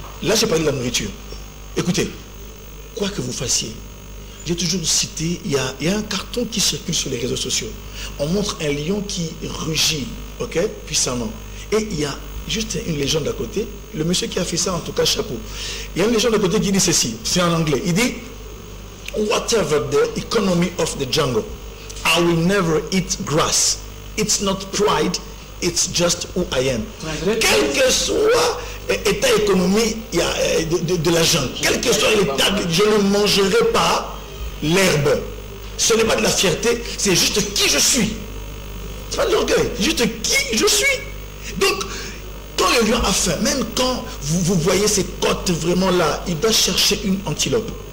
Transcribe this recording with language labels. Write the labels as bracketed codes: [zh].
[fr] Là, j'ai parlé de la nourriture. Écoutez, quoi que vous fassiez, j'ai toujours cité, il y a un carton qui circule sur les réseaux sociaux. On montre un lion qui rugit, puissamment. Et il y a juste une légende à côté. Le monsieur qui a fait ça, en tout cas, chapeau. Il y a une légende à côté qui dit ceci, c'est en anglais. Il dit, [en] whatever the economy of the jungle, I will never eat grass. It's not pride, it's just who I am. [fr] Quel que soit l'état économique de la jungle, quel que soit l'état, je ne mangerai pas l'herbe. Ce n'est pas de la fierté, c'est juste qui je suis. C'est pas de l'orgueil, c'est juste qui je suis. Donc, quand le lion a faim, même quand vous voyez ses côtes vraiment là, il doit chercher une antilope.